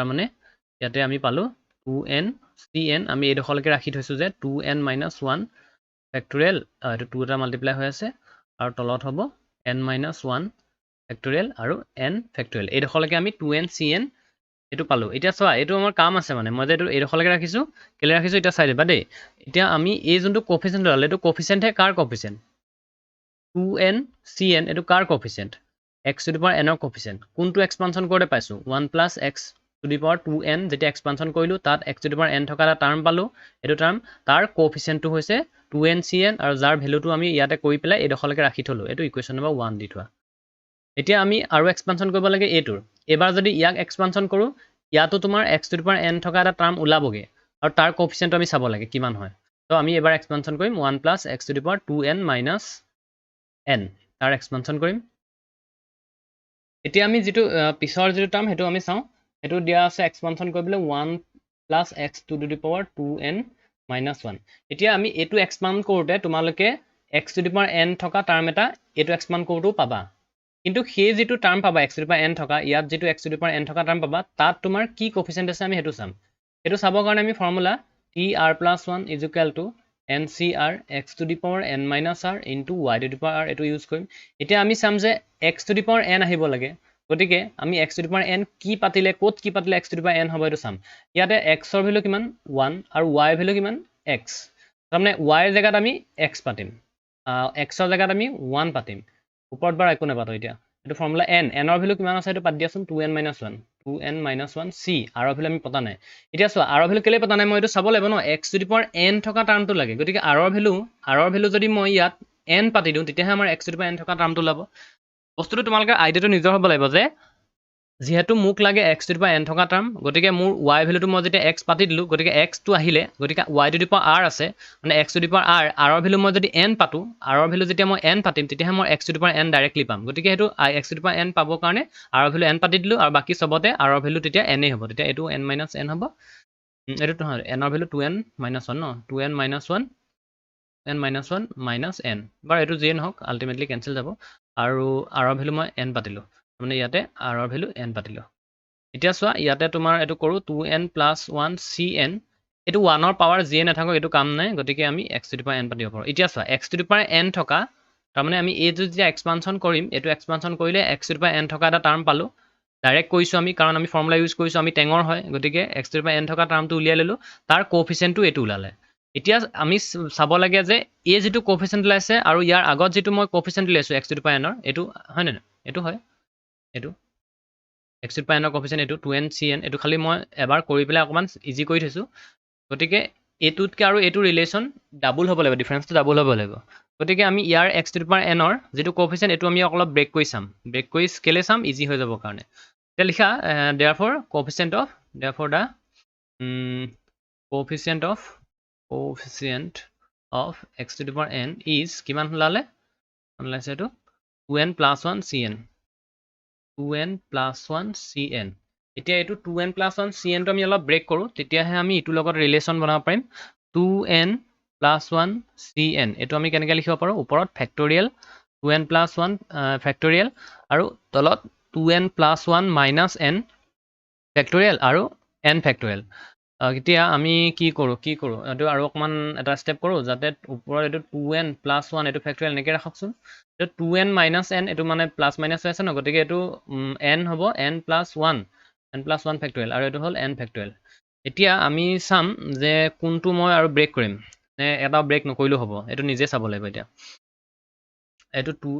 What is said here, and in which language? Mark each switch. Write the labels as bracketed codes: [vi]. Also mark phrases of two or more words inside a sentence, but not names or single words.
[as] মানে ইয়াতে আমি পালো 2n cn আমি এই দখলকে ৰাখি থৈছো যে [en] 2n minus 1 [as] ফেক্টৰিয়েল এটো 2 টা মাল্টিপ্লাই হৈ আছে আৰু তলত হ'ব [en] n minus 1 [as] ফেক্টৰিয়েল আৰু n ফেক্টৰিয়েল এই দখলকে আমি 2n cn এটো পালো এতিয়া চোৱা এটো আমাৰ কাম আছে মানে মই যে এটো এই দখলকে ৰাখিছো কেলে ৰাখিছো এটা চাই দিবা দেই এতিয়া আমি এই যোনটো কোএফিসিয়েন্ট ললে এটো কোএফিসিয়েন্ট হে কাৰ কোএফিসিয়েন্ট 2n cn এটো কাৰ কোএফিসিয়েন্ট [en] x to the power n [as] ৰ কোএফিসিয়েন্ট কোনটো এক্সপানশন কৰতে পাইছো [en] 1 plus x to the power 2n [as] যেতিয়া এক্সপানশন কৰিলো তাত [en] x to the power n [as] থকা এটা টার্ম পালো এটো টার্ম তাৰ কোএফিসিয়েন্টটো হৈছে 2n cn আৰু যাৰ ভ্যালুটো আমি ইয়াতে কৰি পেলাই এই দখলকে ৰাখি থলো এটো [en] equation number [as] 1 দি থোৱা এতিয়া আমি আৰু এক্সপানশন কৰিব লাগে এটোৰ এবাৰ যদি ইয়াক এক্সপানশন কৰো ইয়াতো তোমাৰ [en] x to the power n [as] থকা এটা টার্ম ওলাবগে আৰু তাৰ কোএফিসিয়েন্ট আমি চাব লাগে কিমান হয় তো আমি এবাৰ এক্সপানশন কৰিম [en] 1 plus x to the power 2n minus n [as] তাৰ এক্সপানশন কৰিম এতিয়া আমি যেটো পিছৰ যেটো টার্ম হেতু আমি চাও হেতু দিয়া আছে এক্সপানশন কৰিবলৈ [en] 1 plus x to the power 2n minus 1 [as] এতিয়া আমি এটো এক্সপান্ড কৰোতে তোমালোকে [en] x to the power n [as] থকা টার্ম এটা এটো এক্সপান্ড কৰোটো পাবা কিন্তু সেই যেটো টার্ম পাবা [en] x to the power n [as] থকা ইয়াত যেটো [en] x to the power n [as] থকা টার্ম পাবা তাত তোমাৰ কি কোএফিসিয়েন্ট আছে আমি হেতু চাম হেতু চাবৰ কাৰণে আমি ফৰ্মুলা [en] tr plus 1 is equal to ncr x to the power n minus r into y to the power r [as] এটো ইউজ কৰিম এতিয়া আমি চাম যে [en] x to the power n [as] আহিব লাগে গতিকে আমি [en] x to the power n [as] কি পাতিলে কোত কি পাতিলে [en] x to the power n [as] হ'ব এটো চাম ইয়াতে x ৰ ভ্যালু কিমান 1 আৰু y ভ্যালু কিমান x তাৰমানে y ৰ জায়গাত আমি x পাতিম x ৰ জায়গাত আমি 1 পাতিম ওপৰত বাৰ একো নাপাতো এতিয়া এটো ফৰ্মুলা n ৰ ভ্যালু কিমান আছে এটো পাতি দিয়াচোন [en] 2n minus 1 [as] c r ৰ ভ্যালু আমি পতা নাই এতিয়া চোৱা r ৰ ভ্যালু কেলে পতা নাই মই এটো চাব লাগিব ন [en] x to the power n [as] থকা টার্মটো লাগে গতিকে r ৰ ভ্যালু যদি মই ইয়াত n পাতি দিও তেতিয়াহে আমাৰ [en] x to the power n [as] থকা টার্মটো ওলাব বস্তুটো তোমালোকে আইডিয়াটো নিজৰ হ'ব লাগিব যে যেহেতু মোক লাগে [en] x to the power n [as] থকা টার্ম গতিকে মোৰ y ভ্যালুটো মই যেতিয়া x পাতি দিলো গতিকে x টো আহিলে গতিকে [en] y to the power r [as] আছে মানে [en] x to the power r [as] r ৰ ভ্যালু মই যদি n পাতো r ৰ ভ্যালু যেতিয়া মই n পাতিম তেতিয়াহে মই [en] x to the power n [as] ডাইৰেক্টলি পাম গতিকে হেতু [en] x to the power n [as] পাবৰ কাৰণে r ৰ ভ্যালু n পাতি দিলো আৰু বাকি সবতে r ৰ ভ্যালু তেতিয়া n হ'ব তেতিয়া এটো [en] n minus n [as] হ'ব এটো নহয় n ৰ ভ্যালু [en] 2n minus 1 [as] ন [en] 2n minus 1 n minus 1 minus n [as] বাৰ এটো যেন হক আলটিমেটলি কেনসেল যাব আৰু r ৰ ভ্যালু মই n পাতিলো মানে ইয়াতে r ৰ ভ্যালু n পাতিলো এতিয়া চোৱা ইয়াতে তোমাৰ এটো কৰো 2n [en] plus 1 cn [as] এটো 1 ৰ পাৱাৰ j নাথাকক এটো কাম নাই গতিকে আমি [en] x to the power n [as] পাতিব পাৰো এতিয়া চোৱা [en] x to the power n [as] থকা তাৰ মানে আমি এটো যেতিয়া এক্সপানশন কৰিম এটো এক্সপানশন কৰিলে [en] x to the power n [as] থকা এটা টার্ম পালো ডাইৰেক্ট কৈছো আমি কাৰণ আমি ফৰ্মুলা ইউজ কৰিছো আমি টেঙৰ হয় গতিকে [en] x to the power n [as] থকা টার্মটো উলিয়াই ললো তাৰ কোএফিসিয়েন্টটো এটো উলালে এতিয়া আমি চাব লাগে যে এই যেটো কোএফিসিয়েন্ট লাইছে আৰু ইয়াৰ আগত যেটো মই কোএফিসিয়েন্ট লৈছো [en] x to the power n [as] ৰ এটো হয় না এটো হয় এটো [en] x to the power n [as] ৰ কোএফিসিয়েন্ট এটো 2n cn এটো খালি মই এবাৰ কৰি পেলাই অকমান ইজি কৰি থৈছো গতিকে এটোতকে আৰু এটো ৰিলেশন ডাবল হ'ব লাগিব ডিফাৰেন্সটো ডাবল হ'ব লাগিব গতিকে আমি ইয়াৰ [en] x to the power n [as] ৰ যেটো কোএফিসিয়েন্ট এটো আমি অলপ ব্ৰেক কৰি চাম ব্ৰেক কৰি স্কেলে চাম ইজি হৈ যাব কাৰণে তে লিখা [en] therefore coefficient of x to the power n is [as] কিমান হলালে ওলাইছে এটো [en] 2n plus 1 cn 2n plus 1 cn [as] এতিয়া এটো [en] 2n plus 1 cn [as] টো আমি অলপ ব্ৰেক কৰো তেতিয়াহে আমি ইটো লগত ৰিলেশন বনাব পাৰিম [en] 2n plus 1 cn [as] এটো আমি কেনেকৈ লিখিব পাৰো ওপৰত ফেক্টৰিয়েল [en] 2n plus 1 [as] ফেক্টৰিয়েল আৰু তলত 2n [en] plus 1 minus n [as] ফেক্টৰিয়েল আৰু n ফেক্টৰিয়েল এতিয়া আমি কি কৰো এটো আৰু অকমান এটা স্টেপ কৰো যাতে ওপৰত এটো [en] 2n plus 1 [as] এটো ফেক্টৰিয়েল নেকে ৰাখকচোন এটো [en] 2n minus n [as] এটো মানে প্লাস মাইনাস হৈ আছে ন গতিকে এটো n হ'ব [en] n plus 1 [as] ফেক্টৰিয়েল আৰু এটো হ'ল n ফেক্টৰিয়েল এতিয়া আমি চাম যে কোনটো মই আৰু ব্ৰেক কৰিম নে এটা ব্ৰেক নকৰিলেও হ'ব এটো নিজে চাব লাগিব এতিয়া এটো